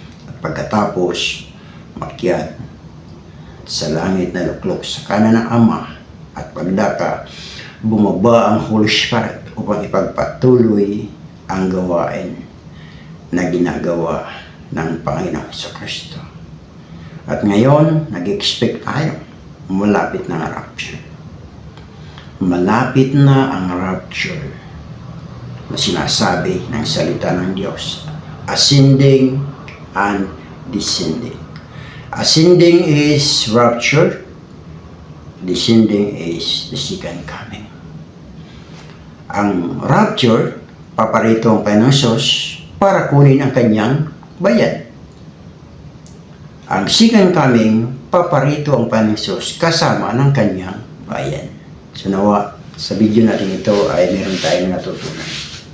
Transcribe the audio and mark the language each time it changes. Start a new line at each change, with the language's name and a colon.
Filipino: At pagkatapos makyat sa langit na luklok sa kanan ng Ama at pagdaka, bumaba ang Holy Spirit upang ipagpatuloy ang gawain na ginagawa ng Panginoong Kristo. At ngayon, nag-expect tayo, malapit na ang rapture. Malapit na ang rapture na sinasabi ng salita ng Diyos.
English: Ascending and descending. Ascending is rapture. Descending is the second coming.
Filipino: Ang rapture, paparito ang Panginoong Hesus para kunin ang kanyang bayan. Ang second coming, paparito ang Panginoong Hesus kasama ng kanyang bayan. So nawa, sa video natin ito ay meron tayong natutunan.